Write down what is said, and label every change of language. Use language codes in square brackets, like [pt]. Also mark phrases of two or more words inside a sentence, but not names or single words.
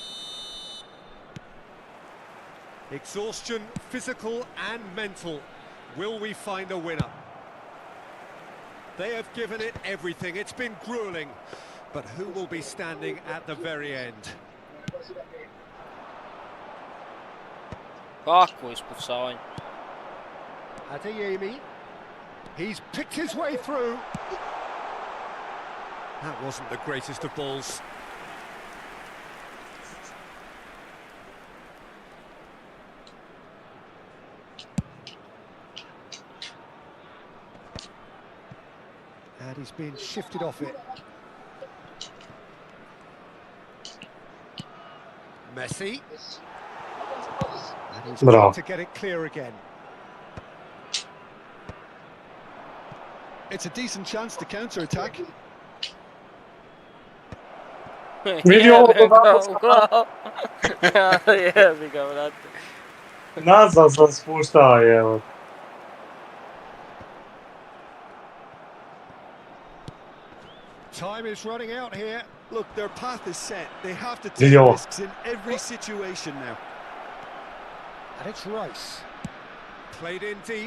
[en] Exhaustion, physical and mental. Will we find a winner? They have given it everything. It's been grueling. But who will be standing at the very end? [sr] Kako ispucavanje? [en] Adeyemi. He's picked his way through. That wasn't the greatest of balls. And he's been shifted off it. Messi. And he's Bravo. got to get it clear again. It's a decent chance to counter-attack. [sr] Vidi ovo Jebi ga kako u glavu. Jebi ga, brate. nazad sam spuštao, evo. [en] Time is running out here. Look, their path is set. They have to take [sr] Vidi ovo. [en] risks in every situation now. And it's Rice. Played in deep.